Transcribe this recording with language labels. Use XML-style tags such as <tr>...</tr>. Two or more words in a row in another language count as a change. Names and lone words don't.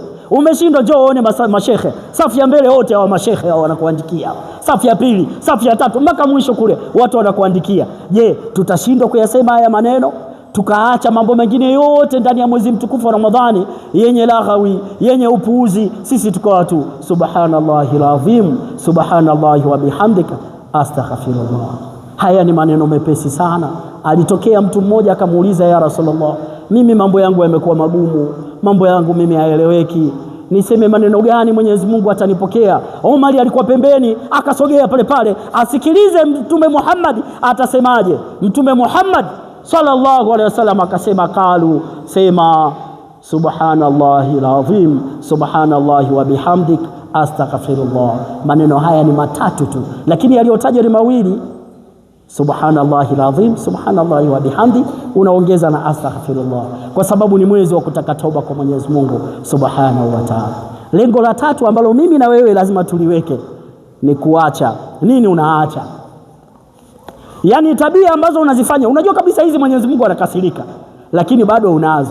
<sw>Umeshindwa, njoo uone mashekhe safu ya mbele, wote hao mashekhe hao wanakuandikia, safu ya pili, safu ya tatu, mpaka mwisho kule watu wanakuandikia. Je, tutashindwa kuyasema haya maneno tukaacha mambo mengine yote ndani ya mwezi mtukufu wa Ramadhani yenye laghawi, yenye upuuzi? Sisi tuko watu</sw> <ar>سبحان الله العظيم سبحان الله وبحمدك أستغفر الله.</ar> <sw>Haya ni maneno mepesi sana. Alitokea mtu mmoja akamuuliza,</sw> <ar>يا رسول الله,</ar> <sw>mimi mambo yangu yamekuwa magumu, mambo yangu mimi haeleweki, niseme maneno gani Mwenyezi Mungu atanipokea? Umar alikuwa pembeni, akasogea pale pale asikilize Mtume Muhammad atasemaje. Mtume Muhammad</sw> <ar>صلى الله عليه وسلم</ar> <sw>akasema, qalu, sema</sw> <ar>سبحان الله العظيم سبحان الله وبحمدك أستغفر الله.</ar> <sw>Maneno haya ni matatu tu, lakini yaliyotajwa ni mawili.</sw> <ar>سبحان الله العظيم سبحان الله وبحمد,</ar> <sw>unaongeza na astaghfirullah, kwa sababu ni mwezi wa kutaka toba kwa Mwenyezi Mungu</sw> <ar>سبحانه وتعالى.</ar> <sw>Lengo la tatu ambalo mimi na wewe lazima tuliweke ni kuacha. Nini unaacha? Yani tabia ambazo unazifanya unajua kabisa hizi Mwenyezi Mungu anakasirika, lakini bado unazo.</sw>